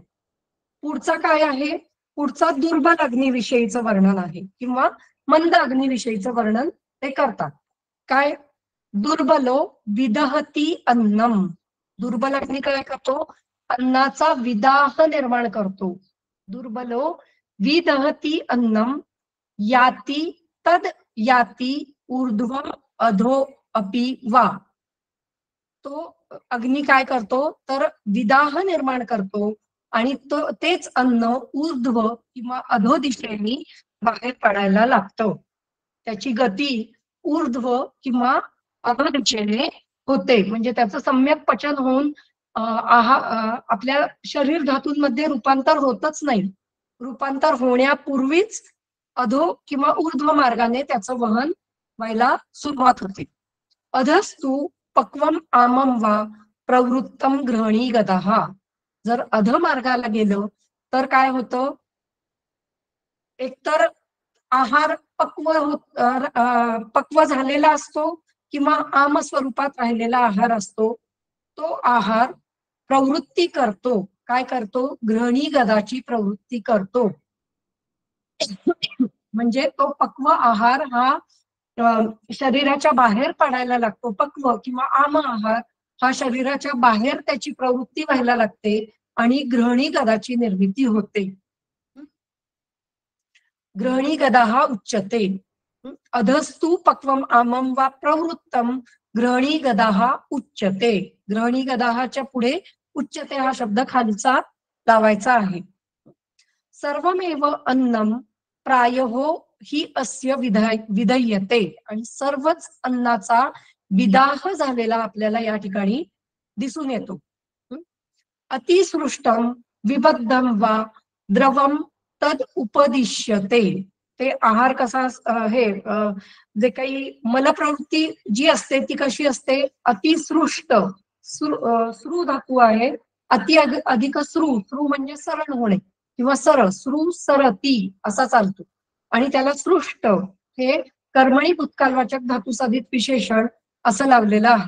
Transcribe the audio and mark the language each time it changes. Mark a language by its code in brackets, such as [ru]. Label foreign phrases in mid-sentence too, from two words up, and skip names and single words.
[mr] पुढचा काय आहे? पुढचा दुर्बल अग्निविषयीचं वर्णन आहे किंवा मंद अग्निविषयीचं वर्णन ते करतात. काय? [sa] दुर्बलो विदहती अन्नम. [mr] दुर्बल अग्नी काय करतो? अन्नाचा विदाह निर्माण करतो. [sa] दुर्बलो विदहती अन्नम याती तद याती ऊर्ध्व अधो अपि वा. [mr] तो अग्नी काय करतो तर विदाह निर्माण करतो आणि तेच अन्न ऊर्ध्व किंवा अधो दिशेने बाहेर पडायला लागतं. त्याची गती ऊर्ध्व किंवा अधो दिशेने होते, म्हणजे त्याचं सम्यक पचन होऊन आपल्या शरीर धातूंमध्ये रूपांतर होतच नाही. रूपांतर होण्यापूर्वीच अधो किंवा ऊर्ध्व मार्गाने त्याचं वहन व्हायला सुरुवात होते. [sa] अधस्तु पक्वम आमम वा प्रवृत्तम ग्रहणी गदः. [mr] जर अध मार्गाला गेलं तर काय होतं? एकतर आहार पक्व झालेला असतो किंवा आम स्वरूपात राहिलेला आहार असतो. तो आहार प्रवृत्ती करतो. काय करतो? ग्रहणी गदाची प्रवृत्ती करतो. म्हणजे तो पक्व आहार हा शरीराच्या बाहेर पडायला लागतो. पक्व किंवा आम आहार हा शरीराच्या बाहेर त्याची प्रवृत्ती व्हायला लागते आणि ग्रहणी गदाची निर्मिती होते. [sa] ग्रहणी गदा उच्यते. अधस्तु पक्वम आमम वा प्रवृत्तम ग्रहणी गदा उच्यते. [mr] ग्रहणी गदाच्या पुढे उच्यते हा शब्द खालचा लावायचा आहे. [sa] सर्वमेव अन्नम प्रायहो ही अस्य विधयते. [mr] आणि सर्वच अन्नाचा विदाह झालेला आपल्याला या ठिकाणी दिसून येतो. [sa] अतिसृष्टम विबद्धम वा द्रवम तद उपदिश्यते. [mr] ते आहार कसा जे काही मलप्रवृत्ती जी असते ती कशी असते? अतिसृष्ट. श्रू धातू आहे. अति अधिक श्रू. श्रू म्हणजे सरळ होणे किंवा सरळ. [sa] श्रू सरती [mr] असा चालतो आणि त्याला सृष्ट हे कर्मणी भूतकालवाचक धातू साधित विशेषण असं लावलेलं आहे.